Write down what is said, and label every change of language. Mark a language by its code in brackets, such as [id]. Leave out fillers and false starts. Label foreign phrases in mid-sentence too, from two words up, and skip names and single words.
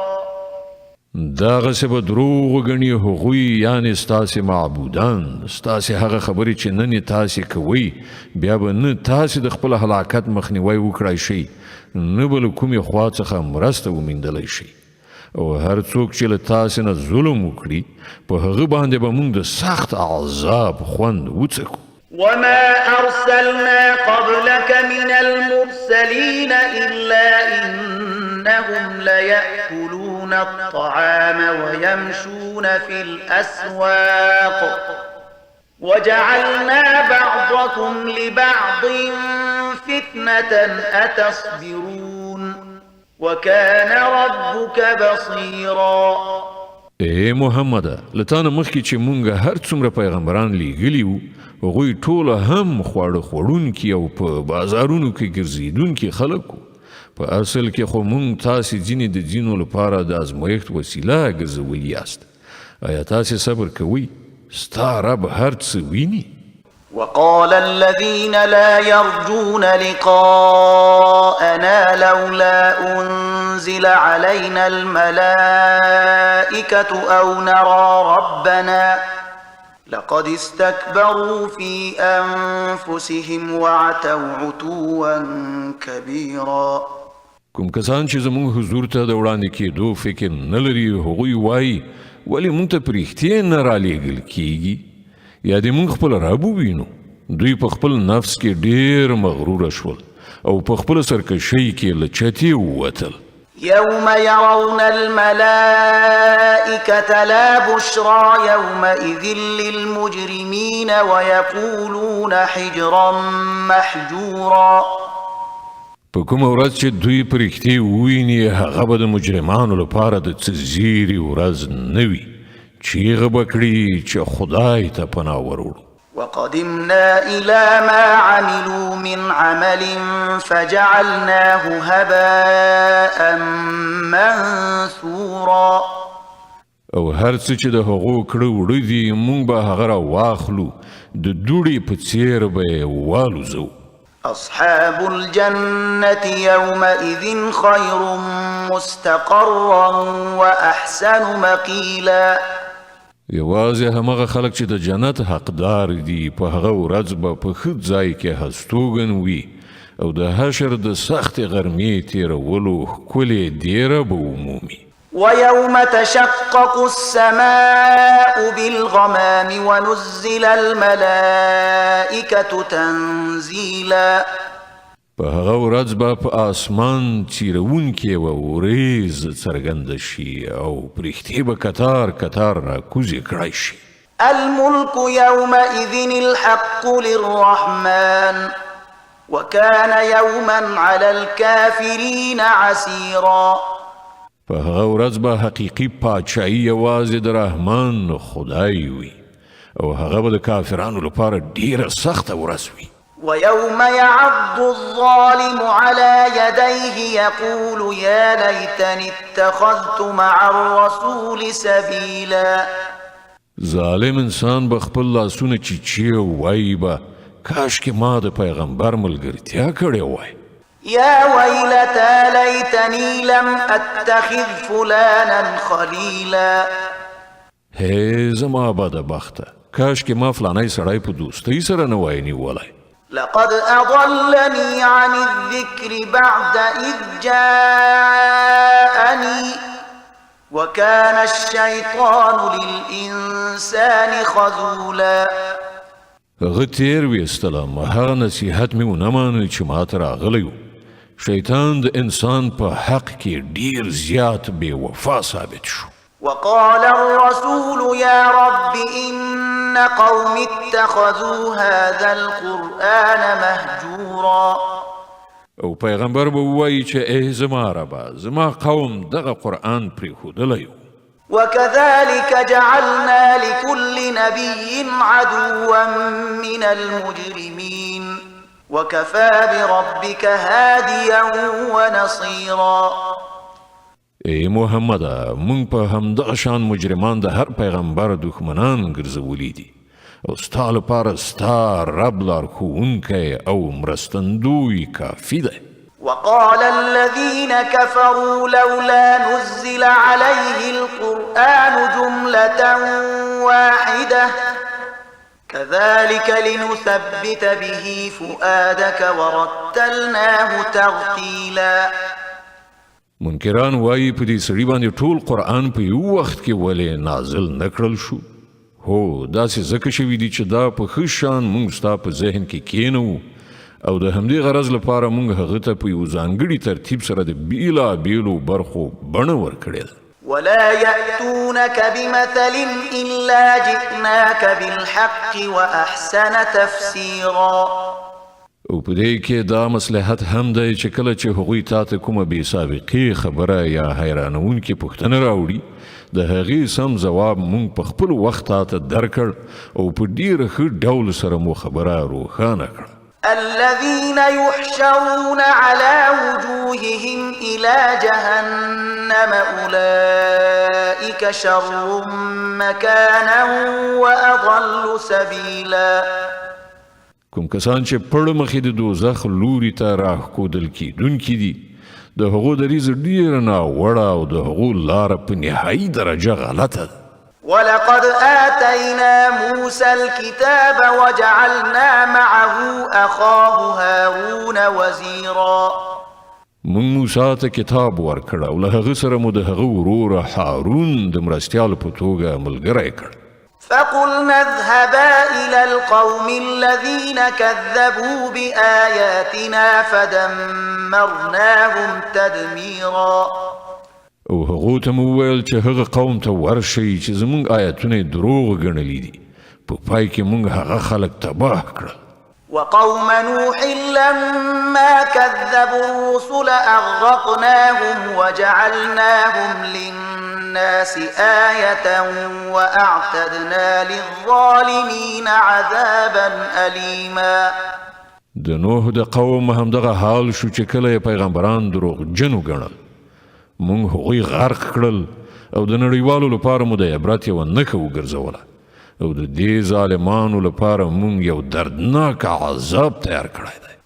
[ps] دغسې به دروغ وګڼي هغوی یعنې ستاسې معبودان ستاسې هغه خبرې چې نن یې تاسې کوئ بیا به نه تاسې د خپل هلاکت مخنیوی وکړای شئ نه به له کومې خوا څخه مرسته وموندلی شئ او هر څوک چې له تاسې نه ظلم وکړي په هغه باندې به موږ د سخت عذاب خوند وڅکو [ar] وما أرسلنا قبلك من المرسلين إلا إنهم ليأكلون الطعام ويمشون في الأسواق وجعلنا بعضكم لبعض فتنة أتصبرون وكان ربك بصيرا [ps] ای محمد لتانه مخکې چې مونږ هر څومره پیغمبران لیږلي وو هغوی ټوله هم خواړه خوړونکي او په بازارونو کې ګرځېدونکي خلک وو په اصل کې خو مونږ تاسې ځینې د ځینو لپاره د ازمایښت وسیله ګرځولي یاست آیا تاسې صبر کوئ ستا رب هر څه ویني [ar] وقال الذين لا يرجون لقاءنا لولا أنزل علينا الملائكة أو نرى ربنا لقد استكبروا في أنفسهم وعتوا عتوا كبيرا [ps] کوم کسان چې زموږ حضور ته د وړاندې کېدو فکر نه لري هغوی وایي ولې موږ ته پرېښتې نه رالیږل کېږي یا دې موږ خپل رب ووینو دوی په خپل نفس کې ډېر مغروره شول او په خپل سرکشۍ کې له چتې ووتل [ar] يوم يرون الملائكة لا بشرى يومئذ للمجرمين ويقولون حجرا محجورا [ps] په کومه ورځ چې دوی پرښتې وویني هغه به د مجرمانو لپاره د څه زیري ورځ نه وي چیغه به کړي چې خدای ته پناه وروړو [ar] وقدمنا إلى ما عملوا من عمل فجعلناه هباء منثورا [ps] او هر څه چې د هغو کړه وړه دي موږ به هغه را واخلو د دوړې په څیر به یې والوزو [ar] أصحاب الجنة يومئذ خير مستقرا وأحسن مقيلا [ps] یوازې همغه خلک چې د جنت حقدار دي په هغه ورځ به په ښه ځای کې هستوګن وي او د حشر د سختې غرمې تېرولو ښکلې دیره به ومومي [ar] ويوم تشقق السماء بالغمام ونزل الملائكة تنزيلا [ps] په هغه ورځ به په آسمان چیرونکې و وریځ څرګنده شي او پرښتې به کتار کتار راکوزې کړی شي [ar] الملك يومئذ الحق للرحمن وكان يوما على الكافرين عسيرا [ps] په هغه ورځ به حقیقي پاچاهي یوازې د رحمان خدای وي او هغه به د کافرانو لپاره ډیره سخته ورځ وي [ar] ويوم يعض الظالم على يديه يقول يا ليتني اتخذت مع الرسول سبيلا [ps] ظالم انسان به خپل لاسونه چیچي وایي به کاشکې ما د پیغمبر ملګرتیا کړې وای [ar] يا ويلتى ليتني لم اتخذ فلانا خليلا [ps] هی زما بدبخته کاشکې ما فلانی سړی په دوستۍ سره نه وای نیولی [ar] لقد أضلني عن الذكر بعد إذ جاءني وكان الشيطان للإنسان خذولا [ps] هغه تیر ویستلم هغه نصیحت مې ونه منل چې ما ته راغلی و شیطان د انسان په حق کې ډیر زیات بې وفا ثابت شو [ar] وقال الرسول يا رب إن قوم اتخذوا هذا القرآن مهجورا [ps] او پیغمبر به وایي چې ای زما ربه زما قوم دغه قرآن پرېښودلی و [ar] وكذلك جعلنا لكل نبي عدوا من المجرمين وكفى بربك هاديا ونصيرا [ps] ای محمد مونږ په همدغه شان مجرمان د هر پیغمبر دښمنان ګرځولي دي او ستا لپاره ستا رب لارښوونکی او مرستندوی کافي دی [ar] وقال الذين كفروا لولا نزل عليه القرآن جملة واحدة كذلك لنثبت به فؤادك ورتلناه ترتيلا [ps] منکران وایي په دې سړي باندې ټول قرآن په یو وخت کې ولې نازل نه کړل شو هو داسې ځکه شوي دي چې دا په ښه شان موږ ستا په ذهن کې کېنوو او د همدې غرض لپاره موږ هغه ته په یو ځانګړي ترتیب سره د بېلابېلو برخو بڼه ورکړې ده [ar] ولا يأتونك بمثل إلا جئناك بالحق وأحسن تفسيرا [ps] او په دې کې دا مصلحت هم دی چې کله چې هغوی تا ته کومه بې سابقې خبره یا حیرانونکې پوښتنه راوړي د هغې سم ځواب مونږ په خپل وخت ته درکړ او په ډیره ښه ډول سره مو خبره روښانه کړه. [ar] الذين يحشرون على وجوههم إلى جهنم أولئك شر مكانا وأضل سبيلا. [ps] کوم کسان چې پړ مخې د دوزخ لوري ته راښکودل کیدونکي دي د هغو دریځ ډیره ناوړه او د هغو لاره په نهایي درجه غلطه ده. [ar] ولقد آتينا موسى الكتاب وجعلنا معه أخاه هارون وزيرا. [ps] مونږ موسی ته کتاب ورکړ او له هغه سره مو د هغه ورور هارون د مرستیال په توګه ملګری کړ. [ar] فقلنا اذهبا إلى القوم الذين كذبوا بآياتنا فدمرناهم تدميرا. [ps] او هغو ته مو وویل چې هغه قوم ته ورشئ چې زمونږ آیتونه دروغ ګڼلي دي، په پای کې مونږ هغه خلک تباه کړل. [ar] وقوم نوح لما كذبوا الرسل أغرقناهم وجعلناهم للناس آية وأعتدنا للظالمين عذابا أليما. [ps] د نوح د قوم همدغه حال شو چې کله پیغمبران دروغ جنو ګڼل، مونږ هغوی غرق کړل او د نړیوالو لپاره مو د عبرت یوه نښه وګرځوله او د دې ظالمانو لپاره مونږ یو دردناک عذاب تیار کړی دی.